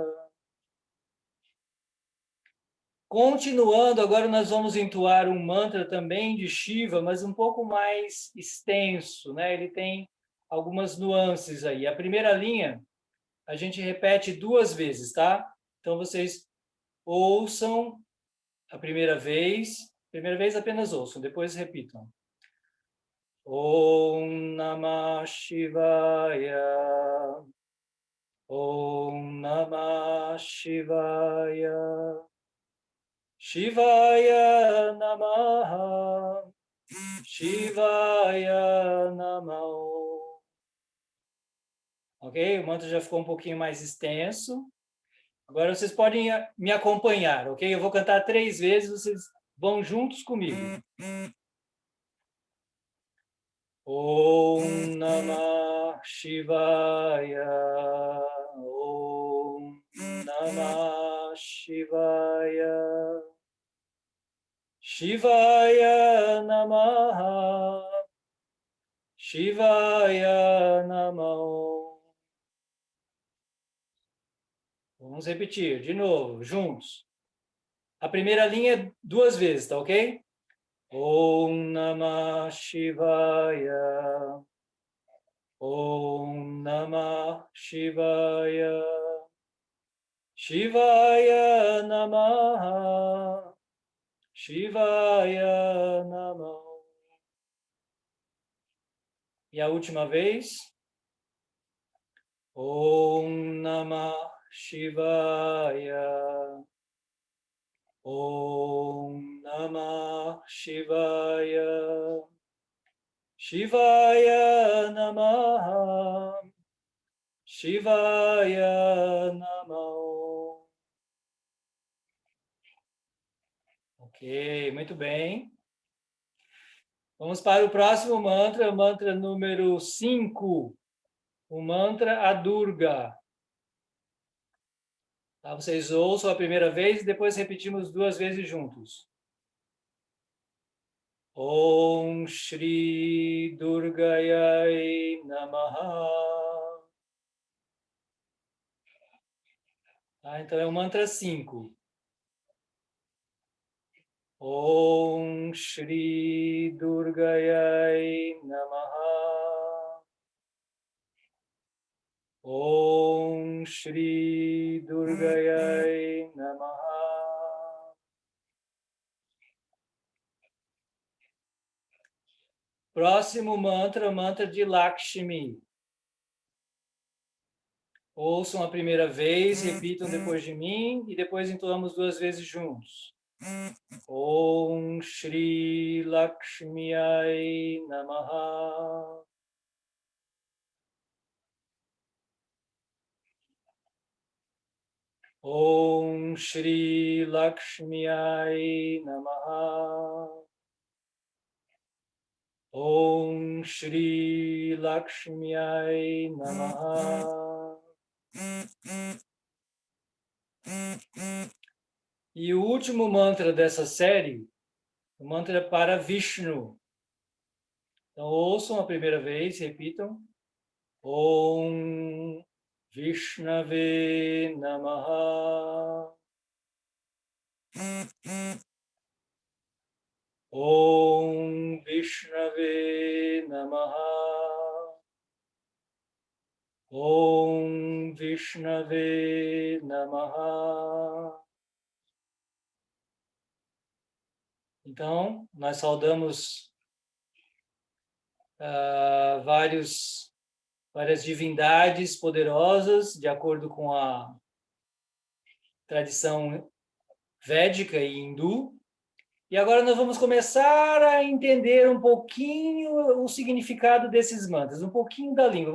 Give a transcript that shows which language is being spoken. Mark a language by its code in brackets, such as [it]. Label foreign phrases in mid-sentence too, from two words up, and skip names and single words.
[pt] Continuando, agora nós vamos entoar um mantra também de Shiva, mas um pouco mais extenso, né? Ele tem algumas nuances aí. A primeira linha, a gente repete 2 vezes, tá? Então, vocês ouçam a primeira vez apenas ouçam, depois repitam. [sa] ॐ नमः शिवाय. ॐ नमः शिवाय. शिवाय नमः. शिवाय नमः. [pt] Ok? O mantra já ficou um pouquinho mais extenso. Agora vocês podem me acompanhar, ok? Eu vou cantar 3 vezes, vocês vão juntos comigo. [sa] ॐ नमः शिवाय. ॐ नमः शिवाय. शिवाय नमः. शिवाय नमः. [pt] Vamos repetir de novo, juntos. A primeira linha 2 vezes, tá ok? [sa] ॐ नमः शिवाय. ॐ नमः शिवाय. शिवाय नमः. शिवाय नमः. [pt] E a última vez. [sa] ॐ नमः शिवाय. ॐ नमः शिवाय. शिवाय नमः. शिवाय नमः. [pt] Ok, muito bem. Vamos para o próximo mantra, o mantra número 5. O mantra a Durga. Tá, vocês ouçam a primeira vez e depois repetimos 2 vezes juntos. [sa] ॐ श्री दुर्गायै नमः. [pt] Tá, então é o mantra 5. [sa] ॐ श्री दुर्गायै नमः. ॐ श्री दुर्गायै नमः. [pt] Próximo mantra, o mantra de Lakshmi. Ouçam a primeira vez, repitam depois de mim e depois entoamos 2 vezes juntos. [sa] ॐ श्री लक्ष्म्यै नमः. ॐ श्री लक्ष्म्यै नमः. ॐ श्री लक्ष्म्यै नमः. [pt] E o último mantra dessa série, o mantra para Vishnu. Então, ouçam a primeira vez, repitam. [sa] ॐ विष्णवे नमः. ॐ विष्णवे नमः. ॐ विष्णवे नमः. [pt] Então, nós saudamos várias divindades poderosas, de acordo com a tradição védica e hindu, E agora nós vamos começar a entender um pouquinho o significado desses mantras, um pouquinho da língua.